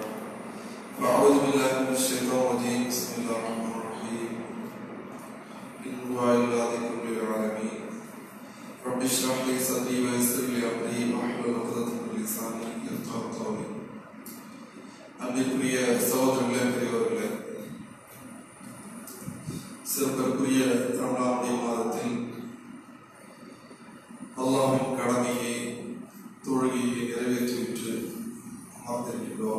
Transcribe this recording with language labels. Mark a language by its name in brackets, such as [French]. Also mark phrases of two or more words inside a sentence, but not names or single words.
[Arabic] فأعوذ بالله من الشيطان الرجيم. بسم الله الرحمن الرحيم. إن هو إلا ذكر للعالمين. رب اشرح لي صدري ويسر لي أمري واحلل عقدة من لساني يفقهوا قولي. [Tamil] அன்பிற்குரிய சகோதரர்களே, பெரியவர்களே, சிறப்பிற்குரிய ரமலானுடைய மாதத்தில் அல்லாஹ்வின் கடமையை தொழுகையை நிறைவேற்றிவிட்டு அமர்ந்திருக்கின்றோம்.